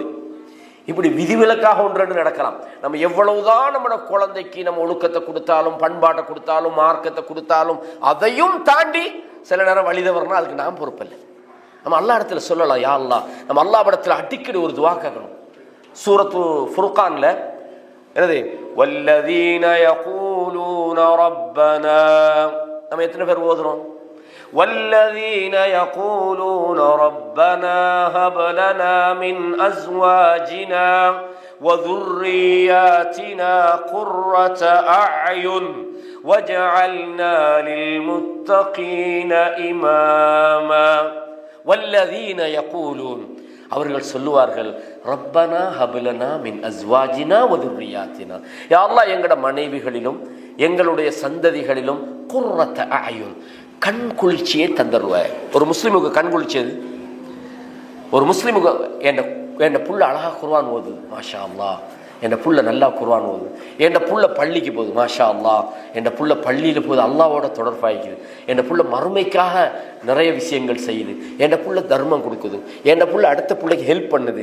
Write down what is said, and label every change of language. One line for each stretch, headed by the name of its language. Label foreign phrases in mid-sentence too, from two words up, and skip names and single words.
Tamil: இப்படி விதிவிலக்காக ஒன்று நடக்கலாம். நம்ம எவ்வளவுதான் நம்மளோட குழந்தைக்கு நம்ம ஒழுக்கத்தை கொடுத்தாலும், பண்பாட்டை கொடுத்தாலும், மார்க்கத்தை கொடுத்தாலும், அதையும் தாண்டி சில நேரம் வழிதவறனா அதுக்கு நாம் பொறுப்பில்லை. நம்ம அல்லாஹ் இடத்துல சொல்லலாம்,
Arabic: يا الله.
Tamil: நம்ம அல்லாஹ் இடத்துல அடிக்கடி ஒரு துவா கேட்கணும். சூரத்து ஃபுர்கான்ல என்னது?
Arabic: والذين يقولون ربنا.
Tamil: நம்ம எத்தனை பேர் ஓதுறோம்?
Arabic: والذين يقولون ربنا هب لنا من أزواجنا وذرياتنا قرة أعين واجعلنا للمتقين إماما. والذين يقولون,
Tamil: அவர்கள் சொல்லுவார்கள்,
Arabic: ربنا هب لنا من أزواجنا وذرياتنا, يا الله
Tamil: எங்கட மனைவிகளிலும் எங்களுடைய சந்ததிகளிலும்
Arabic: قرة أعين,
Tamil: கண் குளிர்ச்சியை தந்துடுவார். ஒரு முஸ்லிமுக்கு கண் குளிர்ச்சியது, ஒரு முஸ்லிமுக்கு என் புள்ள அழகா குர்ஆன் ஓதுது,
Arabic: ما شاء الله,
Tamil: என் புள்ள நல்லா குர்ஆன் ஓதுது, என் புள்ள பள்ளிக்கு போகுது,
Arabic: ما شاء الله,
Tamil: என் புள்ள பள்ளியில் போகுது, அல்லாவோட தொடர்பாய்க்குது, என் புள்ள மறுமைக்காக நிறைய விஷயங்கள் செய்யுது, என் புள்ள தர்மம் கொடுக்குது, என் புள்ள அடுத்த பிள்ளைக்கு ஹெல்ப் பண்ணுது.